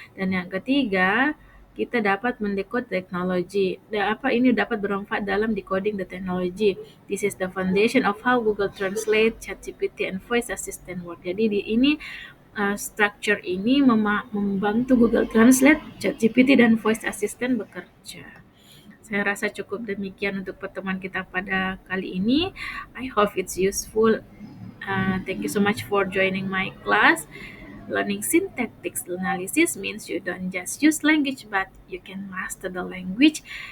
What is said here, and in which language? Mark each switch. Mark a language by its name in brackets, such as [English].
[Indonesian] Dan yang ketiga, kita dapat mendekode teknologi. Ini dapat bermanfaat dalam [English] decoding the technology. This is the foundation of how Google Translate, ChatGPT, and Voice Assistant work. [Indonesian] Jadi structure ini membantu Google Translate, ChatGPT, dan Voice Assistant bekerja. Saya rasa cukup demikian untuk pertemuan kita pada kali ini. [English] I hope it's useful. Thank you so much for joining my class. Learning syntactic analysis means you don't just use language, but you can master the language.